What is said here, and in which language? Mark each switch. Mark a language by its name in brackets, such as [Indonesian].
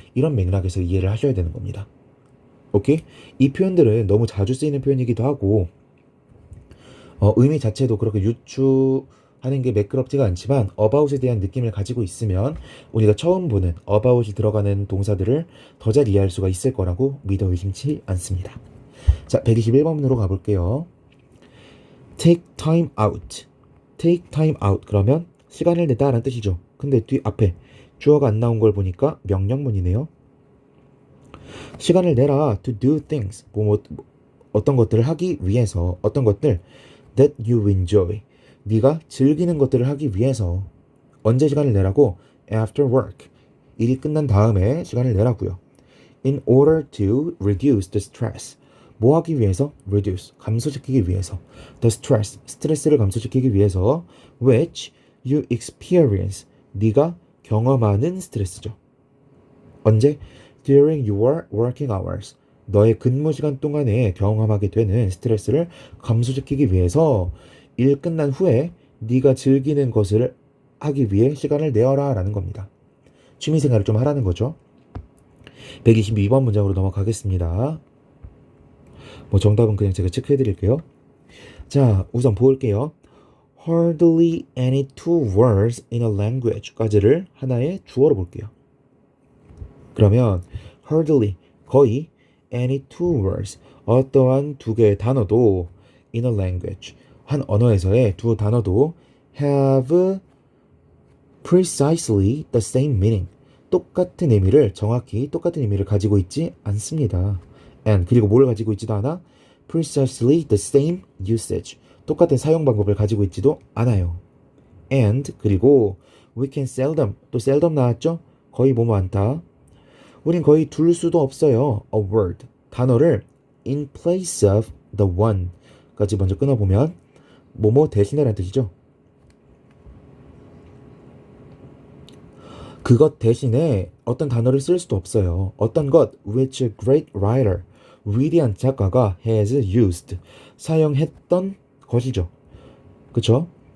[Korean] 이런 맥락에서 이해를 하셔야 되는 겁니다. 오케이? 이 표현들은 너무 자주 쓰이는 표현이기도 하고 의미 자체도 그렇게 유추하는 게 매끄럽지가 않지만 about에 대한 느낌을 가지고 있으면 우리가 처음 보는 about이 들어가는 동사들을 더 잘 이해할 수가 있을 거라고 믿어 의심치 않습니다. 자, 121번으로 가볼게요. [English] take time out. take time out [Korean] 그러면 시간을 내다 라는 뜻이죠. 근데 앞에 주어가 안 나온 걸 보니까 명령문이네요. 시간을 내라 [English] to do things. [Korean] 어떤 것들을 하기 위해서, 어떤 것들 [English] that you enjoy. [Korean] 네가 즐기는 것들을 하기 위해서. 언제 시간을 내라고? [English] After work. [Korean] 일이 끝난 다음에 시간을 내라고요. [English] In order to reduce the stress. [Korean] 뭐 하기 위해서? reduce. 감소시키기 위해서. [English] the stress. [Korean] 스트레스를 감소시키기 위해서. [English] which you experience. [Korean] 네가 경험하는 스트레스죠. 언제? [English] during your working hours. [Korean] 너의 근무 시간 동안에 경험하게 되는 스트레스를 감소시키기 위해서 일 끝난 후에 네가 즐기는 것을 하기 위해 시간을 내어라 라는 겁니다. 취미생활을 좀 하라는 거죠. 122번 문장으로 넘어가겠습니다. 정답은 그냥 제가 체크해 드릴게요. 자, 우선 볼게요. [English] Hardly any two words in a language [Korean] 까지를 하나의 주어로 볼게요. 그러면 [English] hardly, [Korean] 거의 [English] any two words, [Korean] 어떠한 두 개의 단어도 [English] in a language, [Korean] 한 언어에서의 두 단어도 [English] have precisely the same meaning, [Korean] 똑같은 의미를, 정확히 똑같은 의미를 가지고 있지 않습니다. and, 그리고 뭘 가지고 있지도 않아? [English] precisely the same usage, [Korean] 똑같은 사용 방법을 가지고 있지도 않아요. [English] and, [Korean] 그리고 [English] we can seldom, [Korean] 또 [English] seldom [Korean] 나왔죠? 거의 뭐뭐 않다. 우린 거의 둘 수도 없어요. [English] a word, [Korean] 단어를 [English] in place of the one [Korean] 까지 먼저 끊어보면 뭐뭐 대신에라는 뜻이죠. 그것 대신에 어떤 단어를 쓸 수도 없어요. 어떤 것 [English] which a great writer, [Korean] 위대한 작가가 [English] has used, [Korean] 사용했던 것이죠. 그쵸?